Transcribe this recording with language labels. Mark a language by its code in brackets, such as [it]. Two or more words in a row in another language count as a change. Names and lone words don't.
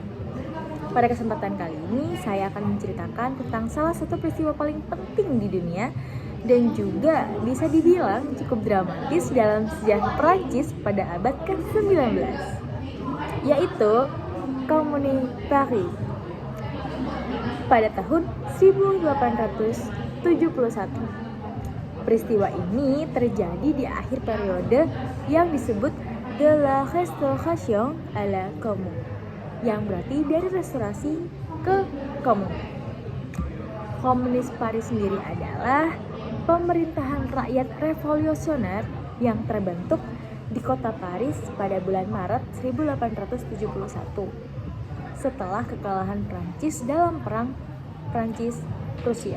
[id] Pada kesempatan kali ini saya akan menceritakan tentang salah satu peristiwa paling penting di dunia dan juga bisa dibilang cukup dramatis dalam sejarah Perancis pada abad ke-19, yaitu Commune Paris pada tahun 1871. Peristiwa ini terjadi di akhir periode yang disebut [fr] de la Restauration à la Commune, [id] yang berarti dari restorasi ke Commune. Komunis Paris sendiri adalah pemerintahan rakyat revolusioner yang terbentuk di kota Paris pada bulan Maret 1871 setelah kekalahan Prancis dalam perang Prancis-Prusia.